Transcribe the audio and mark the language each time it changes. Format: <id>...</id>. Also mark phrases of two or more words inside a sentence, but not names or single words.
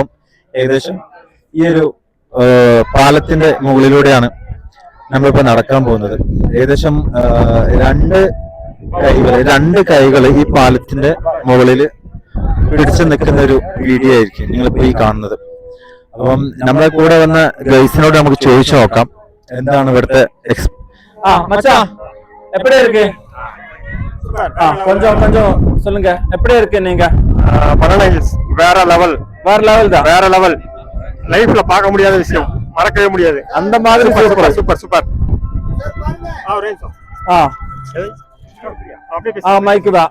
<ml>ഏകദേശം ഈ ഒരു പാലത്തിന്റെ മുകളിലൂടെയാണ് നമ്മളിപ്പോ നടക്കാൻ പോകുന്നത്. ഏകദേശം രണ്ട് കൈകൾ ഈ പാലത്തിന്റെ മുകളിൽ പിടിച്ചു നിൽക്കുന്ന ഒരു വീഡിയോ ആയിരിക്കും നിങ്ങളിപ്പോ ഈ കാണുന്നത്. അപ്പം നമ്മളെ കൂടെ വന്ന ഗൈസിനോട് നമുക്ക് ചോദിച്ചു നോക്കാം എന്താണ് ഇവിടുത്തെ</ml> <ta>எப்படி இருக்கு? கொஞ்சம் கொஞ்சம் சொல்லுங்க, எப்படி இருக்கு நீங்க? பரல ஹில்ஸ் வேற லெவல் தான், வேற லெவல். லைஃப்ல பார்க்க முடியாத விஷயம், மறக்கவே முடியாது. அந்த மாதிரி</ta> <en>super super super.</en> <ta>மைக்கு தான்.</ta>